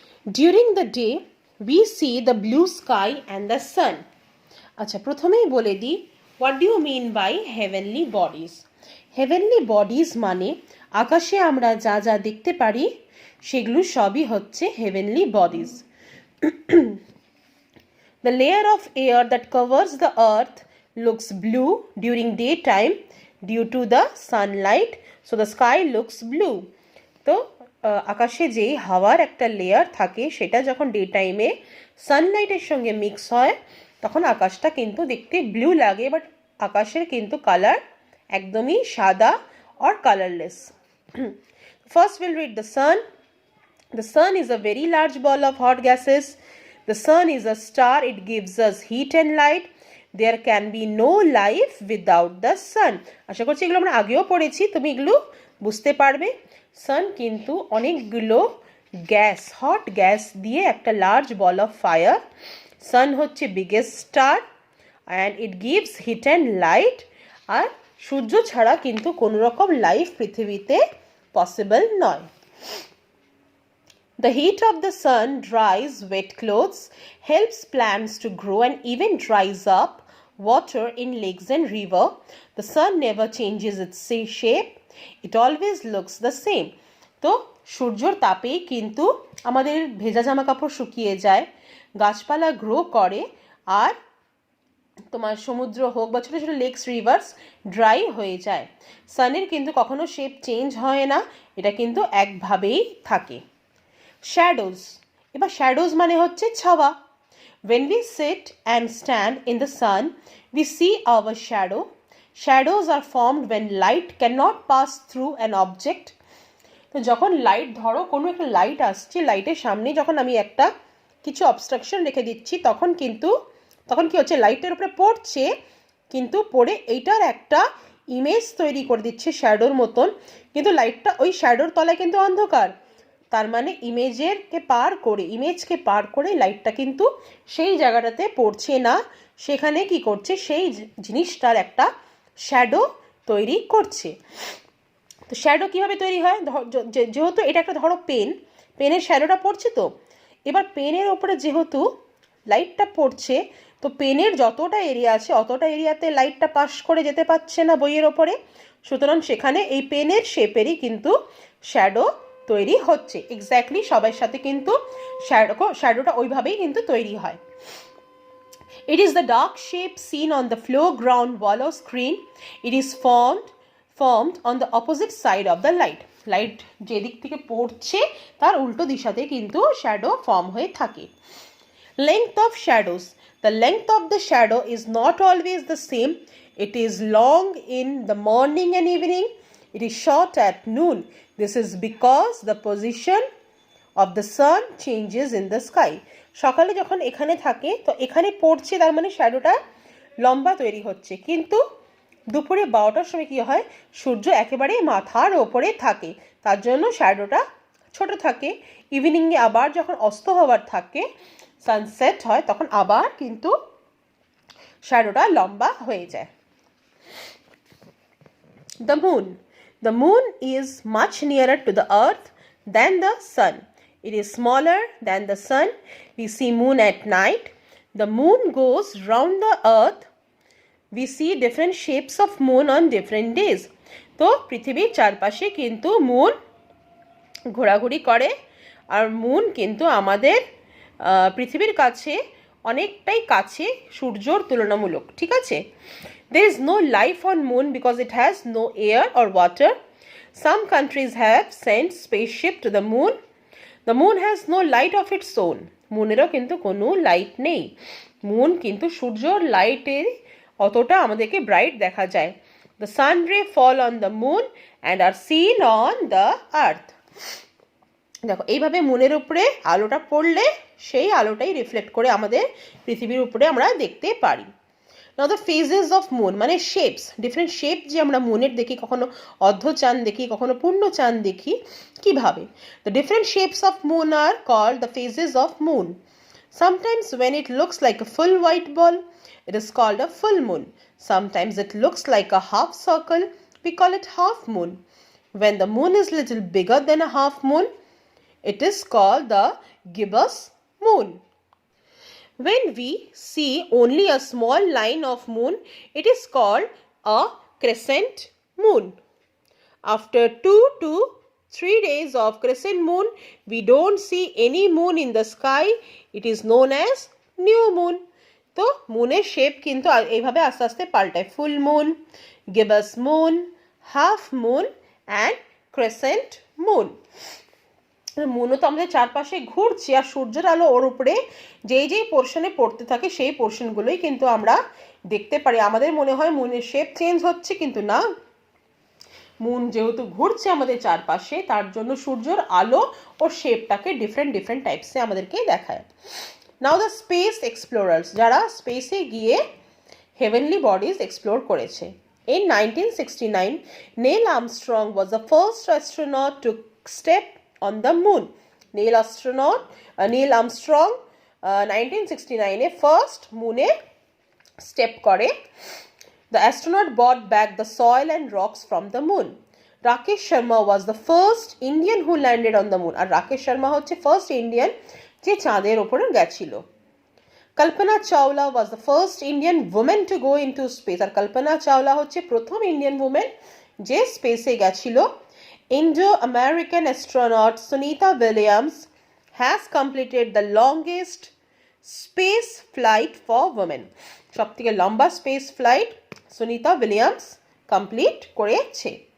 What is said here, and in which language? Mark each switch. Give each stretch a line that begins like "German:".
English: During the day we see the blue sky and the sun.
Bangla: আচ্ছা প্রথমেই বলে দিই
English: what do you mean by heavenly bodies?
Bangla: Heavenly bodies মানে আকাশে আমরা যা যা দেখতে পারি সেগুলো সবই হচ্ছে heavenly bodies.
English: The layer of air that covers the earth looks blue during daytime due to the sunlight, so the sky looks blue.
Bangla: তো আকাশে যেই হাওয়ার একটা লেয়ার থাকে সেটা যখন ডে টাইমে সানলাইটের সঙ্গে মিক্স হয় তখন আকাশটা কিন্তু দেখতে ব্লু লাগে, বাট আকাশের কিন্তু কালার একদমই সাদা
English: or colorless. First we'll read the sun. The sun is a very large ball of hot gases. The sun is a star. It gives us heat and light. There can be no life without the sun.
Bangla: আশা করছি এগুলো আমরা আগেও পড়েছি, তুমি এগুলো বুঝতে পারবে। সান কিন্তু অনেকগুলো গ্যাস, হট গ্যাস দিয়ে একটা লার্জ বল অফ ফায়ার।
English: Sun হচ্ছে biggest star and it gives heat and light.
Bangla: আর সূর্য ছাড়া কিন্তু কোনো রকম লাইফ পৃথিবীতে পসিবল নয়।
English: The heat of the sun dries wet clothes, helps plants to grow, and even dries up water in lakes and river. The sun never changes its shape. It always looks the same.
Bangla: তো সূর্যর তাপেই কিন্তু আমাদের ভেজা জামা কাপড় শুকিয়ে যায়, গাছপালা গ্রো করে, আর তোমার সমুদ্র হোক বা ছোটো ছোটো লেকস রিভার্স ড্রাই হয়ে যায়। সানের কিন্তু কখনো শেপ চেঞ্জ হয় না, এটা কিন্তু একভাবেই থাকে। শ্যাডোজ, এবার শ্যাডোজ মানে হচ্ছে ছাওয়া।
English: When we sit and stand in the sun, we see our shadow. Shadows are formed when light cannot pass through an object.
Bangla: তো যখন লাইট, ধরো কোনো একটা লাইট আসছে, লাইটের সামনে যখন আমি একটা কিছু অবস্ট্রাকশন রেখে দিচ্ছি তখন কি হচ্ছে, লাইটের উপরে পড়ছে, কিন্তু পড়ে এইটার একটা ইমেজ তৈরি করে দিচ্ছে শ্যাডোর মতন, কিন্তু লাইটটা ওই শ্যাডোর তলায় কিন্তু অন্ধকার। তার মানে ইমেজকে পার করে লাইটটা কিন্তু সেই জায়গাটাতে পড়ছে না, সেখানে কি করছে, সেই জিনিসটার একটা শ্যাডো তৈরি করছে। তো শ্যাডো কীভাবে তৈরি হয়, যেহেতু এটা একটা ধরো পেনের শ্যাডোটা পড়ছে, তো এবার পেনের ওপরে যেহেতু লাইটটা পড়ছে, তো পেনের যতটা এরিয়া আছে অতটা এরিয়াতে লাইটটা পাস করে যেতে পারছে না বইয়ের ওপরে, সুতরাং সেখানে এই পেনের শেপেরই কিন্তু শ্যাডো তৈরি হচ্ছে। এক্স্যাক্টলি সবার সাথে কিন্তু শ্যাডোটা ওইভাবেই কিন্তু তৈরি হয়।
English: It is the dark shape seen on the floor, ground, wall or screen. It is formed on the opposite side of the light.
Bangla: Light যেদিক থেকে পড়ছে তার উল্টো দিশাতে কিন্তু শ্যাডো ফর্ম হয়ে থাকে।
English: Length of shadows. The length of the shadow is not always the same. It is long in the morning and evening. It is short at noon. This is because the position of the sun changes in the sky.
Bangla: সকালে যখন এখানে থাকে তো এখানে পড়ছে, তার মানে শ্যাডোটা লম্বা তৈরি হচ্ছে, কিন্তু দুপুরে 12টার সময় কী হয়, সূর্য একেবারে মাথার ওপরে থাকে, তার জন্য শ্যাডোটা ছোট থাকে। ইভিনিংয়ে আবার যখন অস্ত হওয়ার থাকে, সানসেট হয়, তখন আবার কিন্তু শ্যাডোটা লম্বা হয়ে যায়।
English: The moon. The moon is much nearer to the earth than the sun. It is smaller than the sun. We see moon at night. The moon goes round the earth. We see different shapes of moon on different days.
Bangla: তো পৃথিবীর চারপাশে কিন্তু moon ঘোরাঘুরি করে, আর moon কিন্তু আমাদের পৃথিবীর কাছে অনেকটাই কাছে সূর্যর তুলনামূলক, ঠিক আছে।
English: There is no life on moon because it has no air or water. Some countries have sent spaceship to the moon. The moon has no light of its own.
Bangla: মুনেরও কিন্তু কোনো লাইট নেই। মুন কিন্তু সূর্যর লাইটের অতটা আমাদেরকে bright দেখা যায়।
English: The sun ray fall on the moon and are seen on the earth.
Bangla: দেখো এইভাবে মুনের উপরে আলোটা পড়লে সেই আলোটাই রিফ্লেক্ট করে আমাদের পৃথিবীর উপরে আমরা দেখতে পারি।
English: Now the phases of moon
Bangla: মানে শেপস, ডিফারেন্ট শেপ যে আমরা মুনের দেখি, কখনো অর্ধচাঁদ দেখি, কখনো পূর্ণ চাঁদ দেখি, কিভাবে।
English: The different shapes of moon are called the phases of moon. Sometimes when it looks like a full white ball, it is called a full moon. Sometimes it looks like a half circle, we call it half moon. When the moon is little bigger than a half moon, it is called the gibbous moon. When we see only a small line of moon, it is called a crescent moon. After 2 to 3 days of crescent moon, we don't see any moon in the sky. It is known as new moon.
Bangla: তো মুনের shape কিন্তু এইভাবে আস্তে আস্তে পাল্টায়, full moon, গিবাস moon, half moon and crescent moon. মুনও তো আমাদের চারপাশে ঘুরছে আর সূর্যের আলো ওর উপরে যেই যেই পোর্শনে পড়তে থাকে সেই পোর্শনগুলোই কিন্তু আমরা দেখতে পারি। আমাদের মনে হয় মুনের শেপ চেঞ্জ হচ্ছে, কিন্তু না, মুন যেহেতু ঘুরছে আমাদের চারপাশে তার জন্য সূর্যের আলো ও শেপটাকে ডিফারেন্ট টাইপসে আমাদেরকে দেখায়।
English: now the space explorers,
Bangla: যারা স্পেসে গিয়ে হেভেনলি বডিজ এক্সপ্লোর করেছে।
English: In 1969, Neil Armstrong was the first astronaut to step on the moon. Neil Armstrong 1969 first moon step করে। The astronaut brought back the soil and rocks from the moon. Rakesh Sharma was the first Indian who landed on the moon.
Bangla: আর রাকেশ শর্মা হচ্ছে first Indian যে চাঁদের ওপরে গেছিল।
English: Kalpana Chawla was the first Indian woman to go into space.
Bangla: আর কল্পনা চাওলা হচ্ছে প্রথম Indian women যে স্পেসে গেছিল।
English: Indo-American astronaut Sunita Williams has completed the longest space flight for women.
Bangla: সবথেকে লম্বা space flight Sunita Williams complete করেছে।